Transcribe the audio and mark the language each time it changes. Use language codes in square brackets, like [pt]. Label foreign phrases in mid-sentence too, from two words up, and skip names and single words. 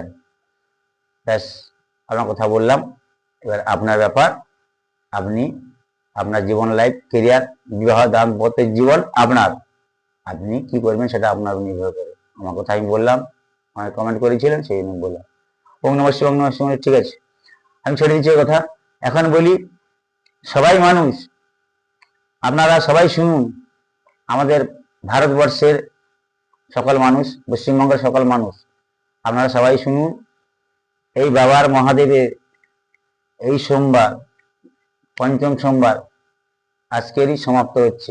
[bn] ব্যাস, আপনার কথা বললাম। এবার আপনার ব্যাপার, আপনি আপনার জীবন, লাইফ, কেরিয়ার, বিবাহ, দাম্পত্য জীবন আপনার, আপনি কি করবেন সেটা আপনার নির্ভর করে। আমার কথা আমি বললাম, আমাকে কমেন্ট করেছিলেন, সেই জন্য বললাম। [sa] ওম নমঃ শিবায়, ওম নমঃ শিবায়, [bn] ঠিক আছে, আমি ছেড়ে দিচ্ছি কথা। এখন বলি, সবাই মানুষ, আপনারা সবাই শুনুন, আমাদের ভারতবর্ষের সকল মানুষ, পশ্চিমবঙ্গের সকল মানুষ, আপনারা সবাই শুনুন। এই বাবার মহাদেবের এই সোমবার, পঞ্চম সোমবার আজকেরই সমাপ্ত হচ্ছে।